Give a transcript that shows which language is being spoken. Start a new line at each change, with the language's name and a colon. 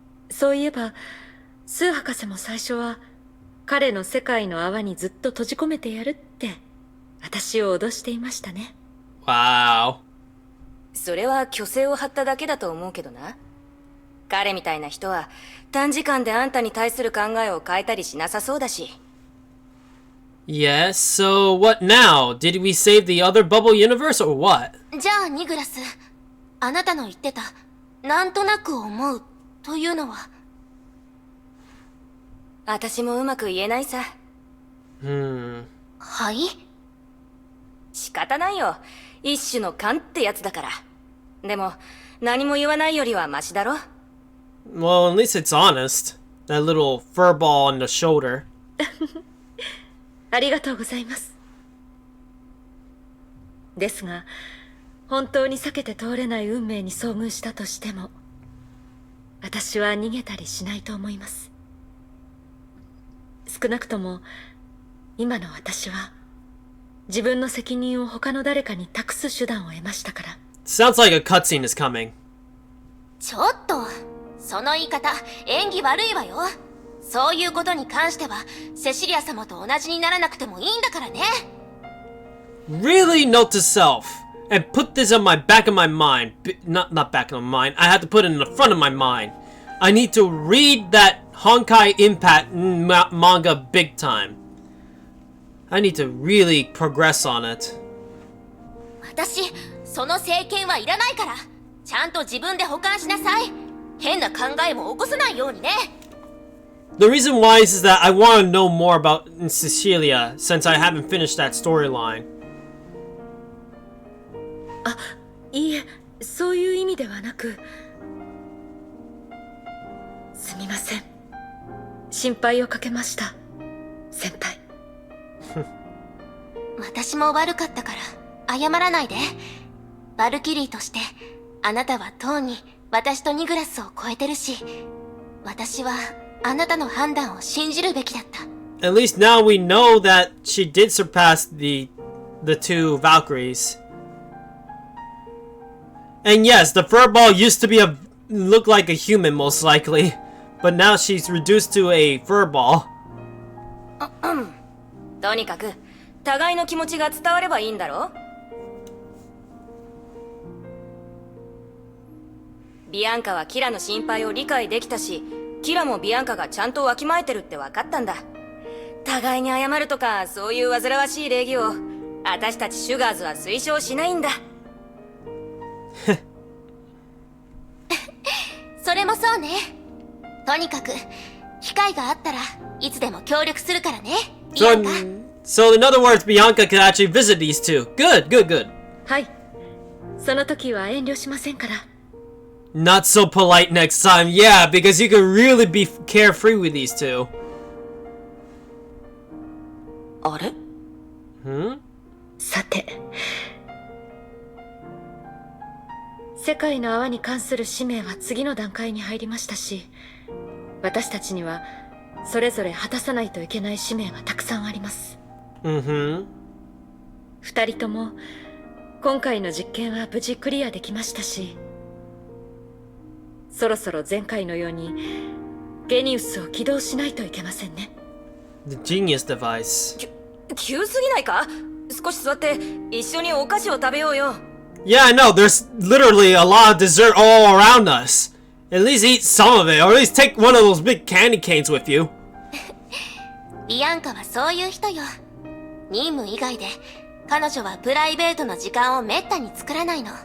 Japanese: そういえばスー博士も最初は彼の世界の泡にずっと閉じ込めてやるって私を脅していましたね。
English: Wow.
Japanese: それは虚勢を張っただけだと思うけどな。彼みたいな人は短時間であんたに対する考えを変えたりしなさそうだし。
English: Yes, so what now? Did we save the other bubble universe or what?
Japanese: じゃあニグラス、あなたの言ってたなんとなく思うというのは。私もうまく言えないさ。はい？仕方ないよ。一種の勘ってやつだから。でも何も言わないよりはマシだろ。
English: Well, at least it's honest. That little fur ball on the shoulder.
Japanese: ありがとうございます。ですが本当に避けて通れない運命に遭遇したとしても私は逃げたりしないと思います。少なくとも今の私は自分の責任を他の誰かに託す手段を得ましたから。
English: Sounds like a cutscene is coming.
Japanese: ちょっと、その言い方演技悪いわよ。そういうことに関してはセシリア様と同じにならなくてもいいんだからね。
English: Really, note to self. And put this on my back of my mind. Not back of my mind. I have to put it in the front of my mind. I need to read that Honkai Impact manga big time. I need to really progress on it.
Japanese: 私、その政権はいらないから、ちゃんと自分で保管しなさい。変な考えも起こさないようにね。
English: The reason why is that I want to know more about Cecilia since I haven't finished that storyline.
Japanese: あ、いいえ、そういう意味ではなく、すみません。心配をかけました、先輩。私も悪かったから謝らないで。バルキリーとしてあなたはとうに私とニグラスを超えてるし、私はあなたの判断を信じるべきだった。
English: At least now we know that she did surpass the two Valkyries. And yes, the furball used to be look like a human most likely, but now she's reduced to a furball.
Japanese: とにかく互いの気持ちが伝わればいいんだろ。ビアンカはキラの心配を理解できたし、キラもビアンカがちゃんとわきまえてるって分かったんだ。互いに謝るとかそういう煩わしい礼儀を私たちシュガーズは推奨しないんだ。それもそうね。とにかく機会があったらいつでも協力するからね、ビアンカ。
English: So in other words, Bianca could actually visit these two. Good, good, good.
Japanese: はい、その時は遠慮しませんから。
English: Not so polite next time. Yeah, because you could really be carefree with these two.
Japanese: あれ？さて、世界の泡に関する使命は次の段階に入りましたし、私たちにはそれぞれ果たさないといけない使命はたくさんあります。二人とも今回の実験は無事クリアできましたし、そろそろ前回のようにゲニウスを起動しないといけませんね。
English: The genius device.
Japanese: 急すぎないか？少し座って一緒にお菓子を食べようよ。
English: Yeah, I know. There's literally a lot of dessert all around us. At least eat some of it, or at least take one of those big candy canes with you.
Japanese: ビアンカはそういう人よ。任務以外で彼女はプライベートの時間をめったに作らないの。